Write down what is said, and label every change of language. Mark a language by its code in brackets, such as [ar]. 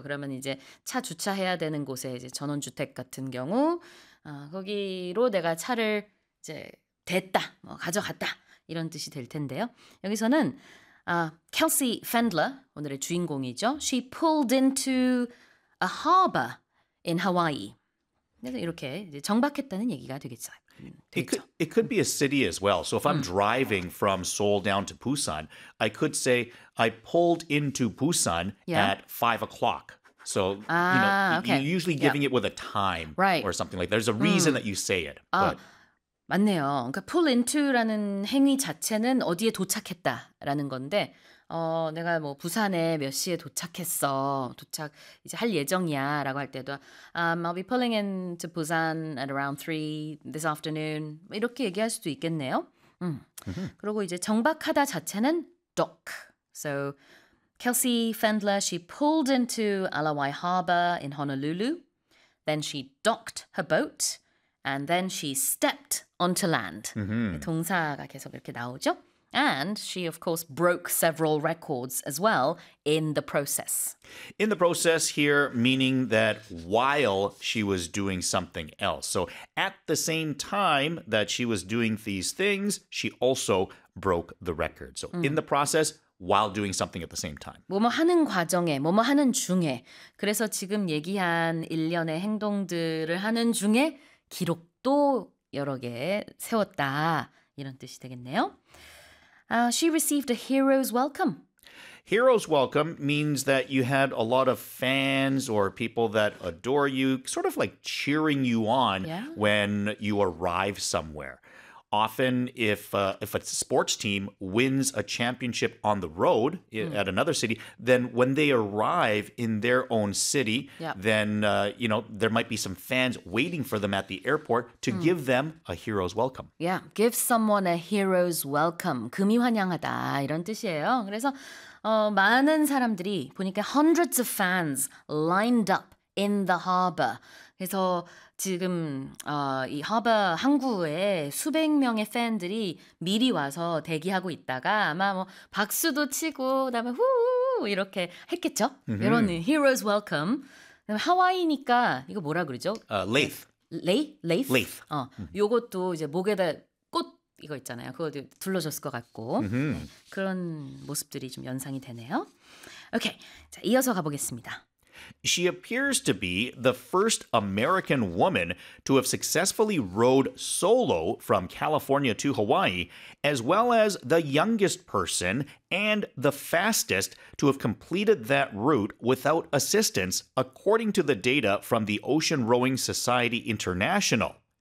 [ko] 그러면 이제 차 주차해야 되는 곳에 이제 전원주택 같은 경우 거기로 내가 차를 이제 댔다, 뭐 가져갔다 이런 뜻이 될 텐데요. 여기서는 Kelsey Fendler, 오늘의 주인공이죠. [en] She pulled into a harbor in Hawaii. [ko] 그래서 이렇게 이제 정박했다는 얘기가 되겠죠. [en] It could be a city as well. So if I'm driving from Seoul down to Busan, I could say I pulled into Busan at 5 o'clock. So you're usually giving it with a time or something like that. There's a reason that you say it. [ko] 맞네요. 그러니까 pull into라는 행위 자체는 어디에 도착했다라는 건데 내가 뭐 부산에 몇 시에 도착했어. 도착 이제 할 예정이야라고 할 때도 [en] I'll be pulling in to Busan at around 3 this afternoon. [ko] 이렇게 얘기할 수도 있겠네요. 그리고 이제 정박하다 자체는 [en] dock. So Kelsey Fendler, she pulled into Alawai Harbor in Honolulu. Then she docked her boat and then she stepped onto land. [ko] 동사가 계속 이렇게 나오죠? [en] And she, of course, broke several records as well in the process. In the process here, meaning that while she was doing something else. So at the same time that she was doing these things, she also broke the record. So in the process, while doing something at the same time. [ko] 뭐뭐 하는 과정에, 뭐뭐 하는 중에. 그래서 지금 얘기한 일련의 행동들을 하는 중에 기록도 여러 개 세웠다. 이런 뜻이 되겠네요. [en] She received a hero's welcome. Hero's welcome means that you had a lot of fans or people that adore you, sort of like cheering you on when you arrive somewhere. Often, if a sports team wins a championship on the road at another city, then when they arrive in their own city, then you know there might be some fans waiting for them at the airport to give them a hero's welcome. Yeah, give someone a hero's welcome. [ko] 금이 환영하다 이런 뜻이에요. 그래서 많은 사람들이 보니까 [en] hundreds of fans lined up in the harbor. [ko] 그래서 지금 이 하버 항구에 수백 명의 팬들이 미리 와서 대기하고 있다가 아마 뭐 박수도 치고 그다음에 후 이렇게 했겠죠? 이런 heroes welcome. 그다음에 하와이니까 이거 뭐라 그러죠? [en] Leith. Leith? Leith. [ko] 요것도 이제 목에다 꽃 이거 있잖아요. 그거 둘러줬을 것 같고 그런 모습들이 좀 연상이 되네요. 오케이, 자 이어서 가보겠습니다. [en] She appears to be the first American woman to have successfully rowed solo from California to Hawaii, as well as the youngest person and the fastest to have completed that route without assistance, according to the data from the Ocean Rowing Society International.